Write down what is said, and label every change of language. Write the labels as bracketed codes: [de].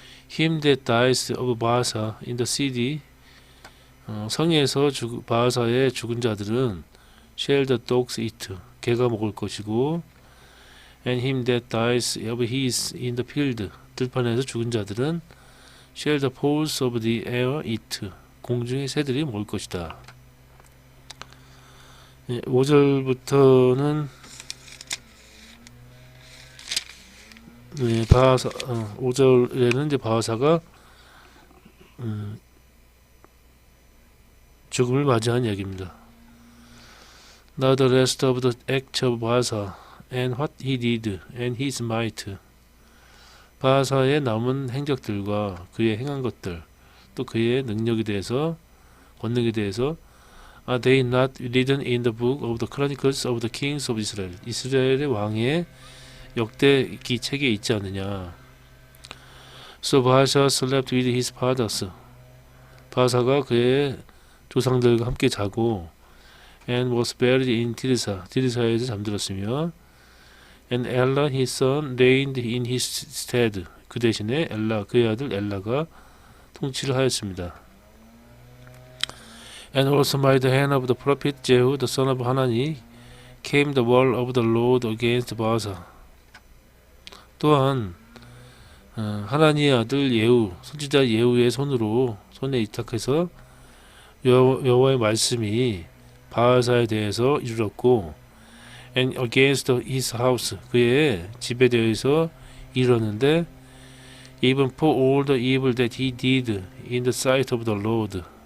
[en] Him that dies of Baasa in the city, [ko] 성에서 바하사의 죽은 자들은 [en] shall the dogs eat, [ko] 개가 먹을 것이고, [en] and him that dies of his in the field, [ko] 들판에서 죽은 자들은 [en] shall the fowls of the air eat, [ko] 공중의 새들이 먹을 것이다. 5절부터는 5절에는 이제 바하사가 죽음을 맞이한 이야기입니다. [en] Now the rest of the acts of Baasa and what he did and his might, [ko] 바하사의 남은 행적들과 그의 행한 것들, 또 그의 능력에 대해서, 권능에 대해서, [en] Are they not written in the book of the Chronicles of the Kings of Israel? [ko] 이스라엘의 왕의 역대기 책에 있지 않느냐. [en] So 바샤 slept with his fathers. [ko] 바사가 그의 조상들과 함께 자고 [en] and was buried in [ko] 디르사. 디르사에서 잠들었으며 [en] and Ella his son reigned in his stead. [ko] 그 대신에 엘라 그의 아들 엘라가 통치를 하였습니다. [en] And also by the hand of the prophet Jehu the son of Hanani came the word of the Lord against Baasa. [ko] 또한 하나니의 아들 예후 선지자 예후의 손에 이탁해서 여호와의 말씀이 바하사에 대해서 이르렀고 [en] and against his house [ko] 그의 집에 대해서 이르렀는데 [en] even for all the evil that he did in the sight of the Lord